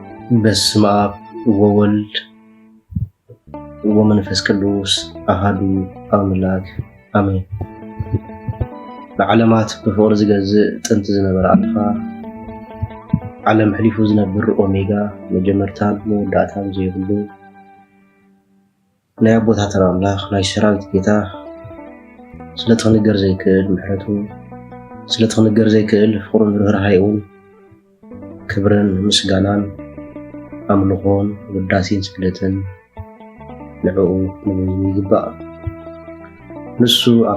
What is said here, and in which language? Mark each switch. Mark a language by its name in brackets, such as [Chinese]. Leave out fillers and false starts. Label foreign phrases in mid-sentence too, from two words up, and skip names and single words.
[Geez] በስመ አብ ወወልድ ወመንፈስ ቅዱስ አሐዱ አምላክ አሜን። [Tigrinya] ለዓለማት በፍቅር ዝገዝእ ጥንቲ ዝነበረ አልፋ ዓለም ሕሊፉ ዝነብር ኦሜጋ መጀመርታን መወዳእታን ዘይብሉ ናይ አቦታትና አምላክ ናይ ሰራዊት ጌታ ስለትክንገር ዘይክእል ምሕረቱ ስለትክንገር ዘይክእል ፍቅሩን ርህራሄኡን ክብርን ምስጋናን አምልኾን ውዳሴን ስግደትን ንዕኡ ንበይኑ ይግባእ። ንሱ ኣብ